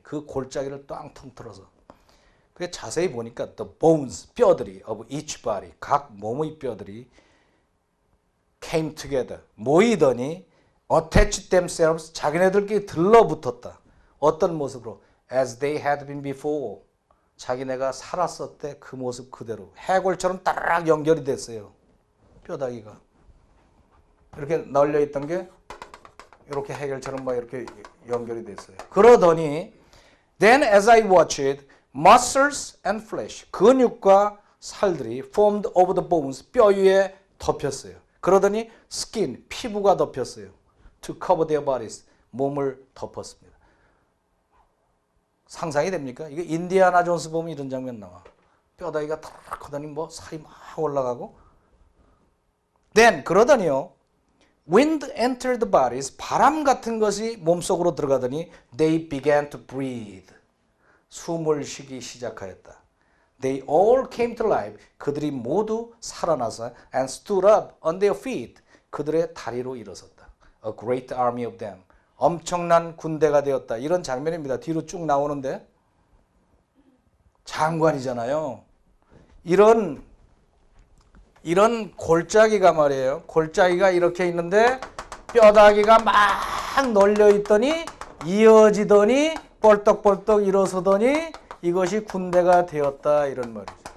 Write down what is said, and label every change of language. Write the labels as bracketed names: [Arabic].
[Korean] 그 골짜기를 땅통 틀어서. 그게 자세히 보니까 [English] the bones, [Korean] 뼈들이 [English] of each body, [Korean] 각 몸의 뼈들이 [English] came together, [Korean] 모이더니 [English] attached themselves, [Korean] 자기네들끼리 들러붙었다. 어떤 모습으로? [English] As they had been before. [Korean] 자기네가 살았을 때 그 모습 그대로. 해골처럼 따라락 연결이 됐어요. 뼈다귀가. 이렇게 널려있던 게 이렇게 해결처럼 막 이렇게 연결이 됐어요. 그러더니 [English] Then as I watched, muscles and flesh, [Korean] 근육과 살들이 [English] formed over the bones, [Korean] 뼈 위에 덮였어요. 그러더니 skin, 피부가 덮였어요. [English] To cover their bodies, [Korean] 몸을 덮었습니다. 상상이 됩니까? 이게 인디아나 존스 보면 이런 장면 나와. 뼈다귀가 탁 하더니 뭐 살이 막 올라가고. [English] Then [Korean] 그러더니요. [English] Wind entered the bodies. [Korean] 바람 같은 것이 몸속으로 들어가더니 [English] they began to breathe. [Korean] 숨을 쉬기 시작하였다. [English] They all came to life. [Korean] 그들이 모두 살아나서 [English] and stood up on their feet. [Korean] 그들의 다리로 일어섰다. [English] A great army of them. [Korean] 엄청난 군대가 되었다. 이런 장면입니다. 뒤로 쭉 나오는데 장관이잖아요. 이런 골짜기가 말이에요. 골짜기가 이렇게 있는데 뼈다귀가 막 널려 있더니 이어지더니 뻘떡뻘떡 일어서더니 이것이 군대가 되었다 이런 말이죠.